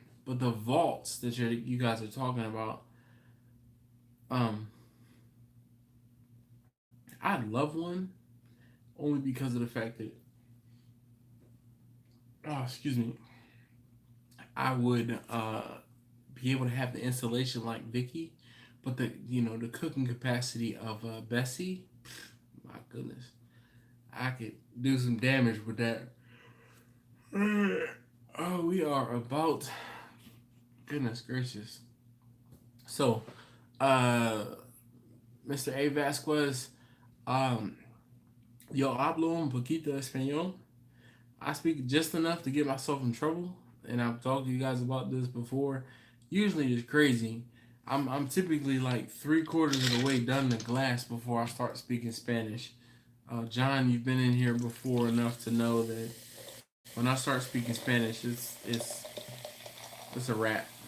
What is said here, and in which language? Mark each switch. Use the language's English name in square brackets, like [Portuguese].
[English] But the vaults that you guys are talking about, um, I'd love one only because of the fact that, oh, excuse me, I would be able to have the installation like Vicky, but the cooking capacity of Bessie, my goodness, I could do some damage with that. Oh, we are about, goodness gracious. So, uh, Mr. A. [Spanish] Vasquez, um, yo hablo un poquito español. [English] I speak just enough to get myself in trouble, and I've talked to you guys about this before. Usually it's crazy. I'm typically like three-quarters of the way done the glass before I start speaking Spanish. John, you've been in here before enough to know that when I start speaking Spanish, it's a wrap.